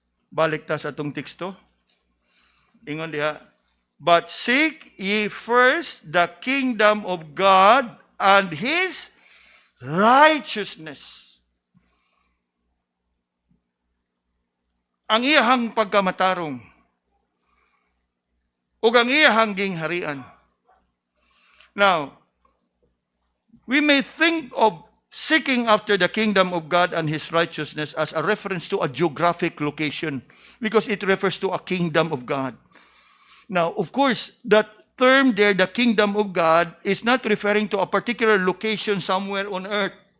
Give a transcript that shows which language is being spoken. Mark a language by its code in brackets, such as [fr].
[ceb] Balik ta sa atong teksto. Ingon diha, [en] but seek ye first the kingdom of God and His righteousness. [ceb] Ang iyahang pagkamatarong ug ang iyahang gingharian. [en] Now, we may think of seeking after the kingdom of God and His righteousness as a reference to a geographic location because it refers to a kingdom of God. Now, of course, that term there, the kingdom of God, is not referring to a particular location somewhere on earth.